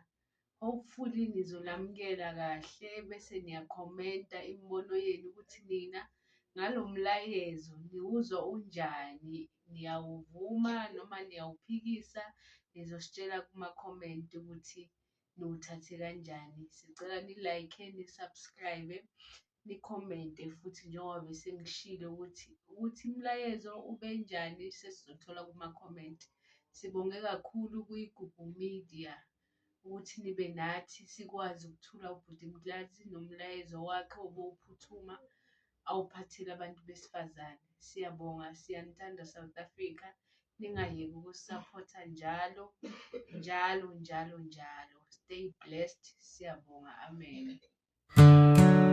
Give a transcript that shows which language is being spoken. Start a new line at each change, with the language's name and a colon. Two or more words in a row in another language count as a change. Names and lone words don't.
Zulu: Hopefully nizolamukela kahle bese niyakhomenta imibono yenu ukuthi nina ngalo mlayezo niwuzwa unjani, niyawuvuma noma niyawuphikisa. Nizositshela kuma-comment ukuthi niwuthathe kanjani. Sicela ni-like, ni-subscribe, ni-comment futhi njengoba bese ngishilo ukuthi umlayezo ube njani sesizothola kuma-comment. Sibonge kakhulu kwiGugu Media ukuthi nibe nathi sikwazi ukuthula ubhuti Mtasi nomlayezo wakhe obuphuthuma awuphathile abantu besifazane. Siyabonga, siyanithanda South Africa. Ningayeki ukusupporta njalo.
English: Stay blessed.
Zulu: Siyabonga. Amen.